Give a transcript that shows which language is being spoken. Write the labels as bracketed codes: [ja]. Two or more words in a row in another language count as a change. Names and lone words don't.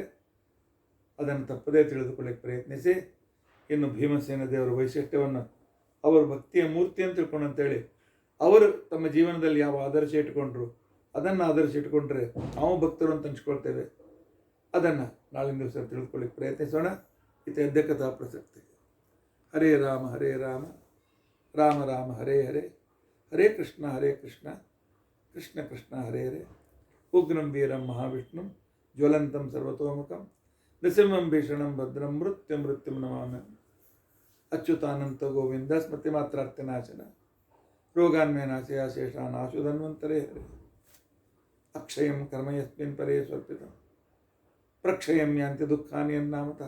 [kn] ಅದನ್ನು ತಪ್ಪದೇ ತಿಳಿದುಕೊಳ್ಳಕ್ಕೆ ಪ್ರಯತ್ನಿಸಿ. ಇನ್ನು ಭೀಮಸೇನ ದೇವರ ವೈಶಿಷ್ಟ್ಯವನ್ನು, ಅವರು ಭಕ್ತಿಯ ಮೂರ್ತಿ ಅಂತ ತಿಳ್ಕೊಂಡು ಅಂತೇಳಿ ಅವರು ತಮ್ಮ ಜೀವನದಲ್ಲಿ ಯಾವ ಆದರ್ಶ ಇಟ್ಕೊಂಡ್ರು ಅದನ್ನು ಆದರ್ಶ ಇಟ್ಕೊಂಡ್ರೆ ನಾವು ಭಕ್ತರು ಅಂತ ಹಂಚ್ಕೊಳ್ತೇವೆ. ಅದನ್ನು ನಾಳಿನ ದಿವಸ ತಿಳಿದುಕೊಳ್ಳಿಕ್ಕೆ ಪ್ರಯತ್ನಿಸೋಣ. [sa] ಇದು ಅದ್ಯ ಕಥಾ ಪ್ರಸಕ್ತಿ. ಹರೇ ರಾಮ ಹರೇ ರಾಮ, ರಾಮ ರಾಮ ಹರೇ ಹರೇ, ಹರೇ ಕೃಷ್ಣ ಕೃಷ್ಣ ಕೃಷ್ಣ ಹರೇ ಹರೇ. ಉಗ್ರಂ ವೀರಂ ಮಹಾವಿಷ್ಣುಂ ಜ್ವಲಂತಂ ಸರ್ವತೋಮುಖಂ ನೃಸಿಂಹಂ ಭೀಷಣಂ ಭದ್ರಂ ಮೃತ್ಯುಂ ನಮಾಮ್ಯಹಂ. ಅಚ್ಯುತಾನಂತ ಗೋವಿಂದ ಸ್ಮೃತಿ ಮಾತ್ರಾರ್ಥನಾಶನ ರೋಗಾನ್ಮೇ ನಾಶಯ ಶೇಷಾನ್ ಆಶುಧನ್ವಂತರೇ ಹರೇ. ಅಕ್ಷಯಂ ಕರ್ಮ ಯಸ್ಮಿನ್ ಪರೇ ಸ್ವರ್ಪಿತಂ ಪ್ರಕ್ಷಯಂ ಯಾಂತಿ ದುಃಖಾನಿ ಯನ್ನಾಮತಃ.